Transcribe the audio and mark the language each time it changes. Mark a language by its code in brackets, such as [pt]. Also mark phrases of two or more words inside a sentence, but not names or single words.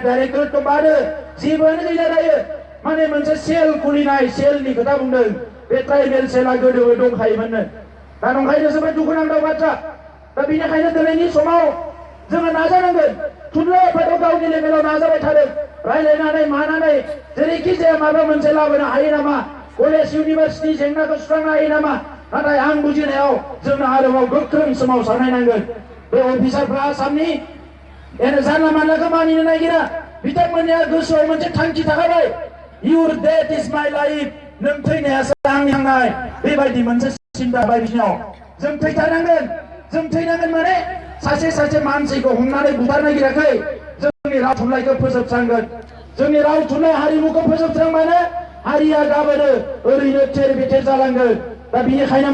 [brx] डाइरेक्टरेटखौ बादो जेबोआनो गैला दायो माने मोनसे सेल खुलिनाय सेलनि खोथा बुंदों बे ट्राइबेल सेला गोदोबो दंखायोमोननो दा नंखायनो जोबोद दुखुनांथाव बाथ्रा दा बेनिखायनो दिनैनि समाव जोङो नाजानांगोन थुनलाइ आफादाव गावनि लेभेलाव नाजाबाय थादों रायलायनानै मानानै जेरैखि जाया माबा मोनसे लाबोनो हायो नामा कलेज इउनिभार्सिटि जेंनाखौ सुस्रांनो हायो नामा नाथाय आं बुजिनायाव जोंनो आरोबाव गोख्रों सोमावसारनाय नांगोन बे अफिसारफ्रा आसामनि जानला मानलाखौ मानिनो नागिरा बिथांमोननिया गोसोआव मोनसे थांखि थाखाबाय [en] your death is my life [brx] नों थैनायासो आंनि थांनाय बेबायदि मोनसे सिन्ता बाय बिसिनाव जों थैनांगोन माने सासे मानसिखौ हमनानै बुथारनो नागिराखै जोंनि राव थुनलाइखौ फोजोबस्रांगोन जोंनि राव थुनलाइ हारिमुखौ फोजोबस्रांबानो हारिया गाबोनो ओरैनो थेर बेथेर जालांगोन दा बेनिखायनो